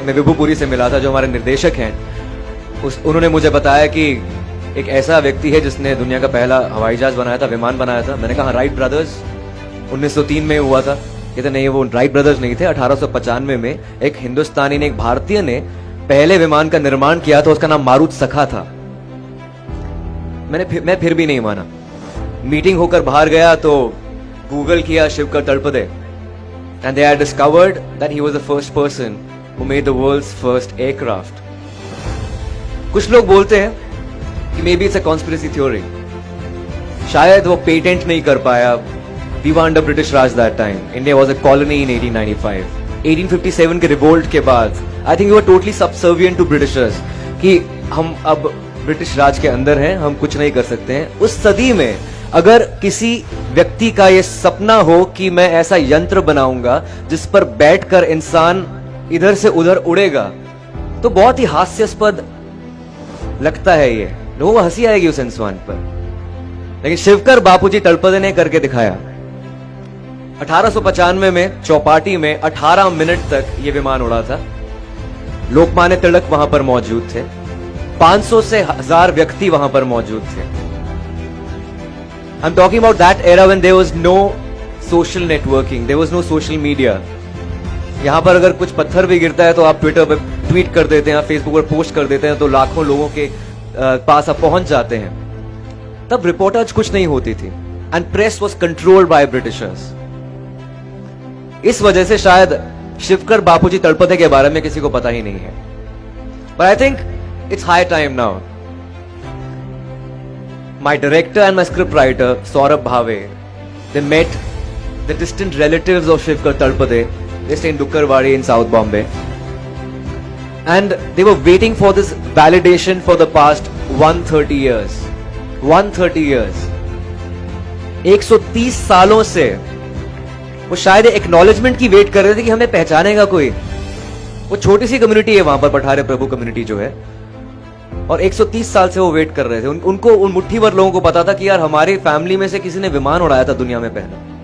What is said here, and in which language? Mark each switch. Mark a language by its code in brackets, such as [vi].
[hi] मैं विभुपुरी से मिला था जो हमारे निर्देशक हैं, उन्होंने मुझे बताया कि एक ऐसा व्यक्ति है जिसने दुनिया का पहला हवाई जहाज बनाया था, विमान बनाया था। मैंने कहा राइट ब्रदर्स, 1903 में हुआ था। कहते नहीं, वो राइट ब्रदर्स नहीं थे, 1895 में एक हिंदुस्तानी ने, एक भारतीय ने पहले विमान का निर्माण किया था, उसका नाम मारुत सखा था। मैं फिर भी नहीं माना। मीटिंग होकर बाहर गया तो गूगल किया [en] Shivkar Talpade, and they had discovered that he was the first person who made the world's first aircraft. [hi] कुछ लोग बोलते हैं कि [en] maybe it's a conspiracy theory, [hi] शायद वो पेटेंट नहीं कर पाया। [en] We were under British Raj that time. India was a colony in 1895. [hi] 1857 के रिवोल्ट के बाद [en] I think we were totally subservient to Britishers, [hi] कि हम अब ब्रिटिश राज के अंदर हैं, हम कुछ नहीं कर सकते हैं। उस सदी में अगर किसी व्यक्ति का ये सपना हो कि मैं ऐसा यंत्र बनाऊंगा जिस पर बैठकर इंसान इधर से उधर उड़ेगा, तो बहुत ही हास्यास्पद लगता है। ये लोगों को हंसी आएगी उस इंसान पर, लेकिन शिवकर बापूजी तड़पदे ने करके दिखाया। 1895 में चौपाटी में 18 मिनट तक ये विमान उड़ा था। लोकमान्य तिलक वहां पर मौजूद थे, 500 से 1000 व्यक्ति वहां पर मौजूद थे। [en] I'm talking about that era when there was no social networking, there was no social media. [hi] यहां पर अगर कुछ पत्थर भी गिरता है तो आप ट्विटर पर ट्वीट कर देते हैं, फेसबुक पर पोस्ट कर देते हैं, तो लाखों लोगों के पास आप पहुंच जाते हैं। तब रिपोर्टर्स कुछ नहीं होती थी, [en] And press was controlled by Britishers. [hi] इस वजह से शायद शिवकर बापूजी तड़पदे के बारे में किसी को पता ही नहीं है। [en] But I think it's high time now. My director and my script writer, Saurabh Bhave, they met the distant relatives of Shivkar Talpade. They stay in Dukkarwadi in South Bombay. And they were waiting for this validation for the past 130 years. 130 years. [hi] 130 सालों से वो शायद acknowledgement की wait कर रहे थे कि हमें पहचानेगा कोई। वो छोटी सी कम्युनिटी है वहां पर, पठारे प्रभु कम्युनिटी जो है, और 130 साल से वो वेट कर रहे थे। उनको, उन मुट्ठी भर लोगों को पता था कि यार हमारी फैमिली में से किसी ने विमान उड़ाया था दुनिया में पहला।